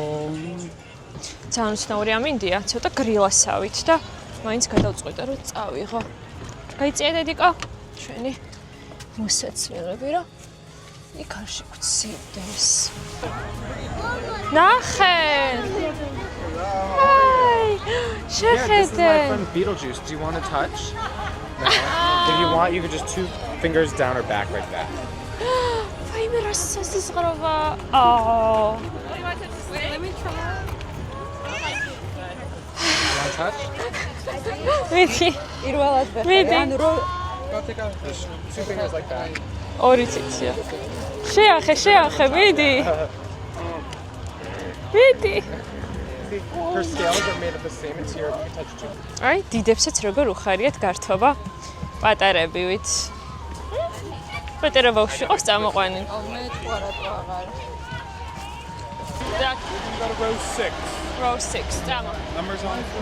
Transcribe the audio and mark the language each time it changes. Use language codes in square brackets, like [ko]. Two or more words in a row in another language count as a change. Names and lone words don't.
[ka] ძალიან უცნაური ამინდია, ცოტა გრილასავით და მაინც გადავწყვიტე რომ წავიღო. გაიწია დედიკო? ჩვენი მოსაცილები რა. იქ არ შეგვცილდეს. ნახე! ჰაი! შეხედე! [en] This is my friend Beetlejuice. Do you want to touch? No. If you want, you can just 2 fingers down her back like that. [ka] ვაიმე რა სასიზღრობა. აო. [en] You want to touch? [ka] მიდი. პირველად ვეხე. მიდი. ანუ რო [en] Go take out just 2 fingers like that. [ka] ორი ციცია. შეახე, მიდი. მიდი. [en] See, her scales are made of the same material. You can touch too. [ka] აი, დიდებსაც როგორ უხარიათ გართობა პატარებივით. პატარა ბავშვი ყავს წამოყვანილი. მე თქვა რა აღარ. და [en] You got a row 6. [ka] row 6 წამო. [en] Numbers on it.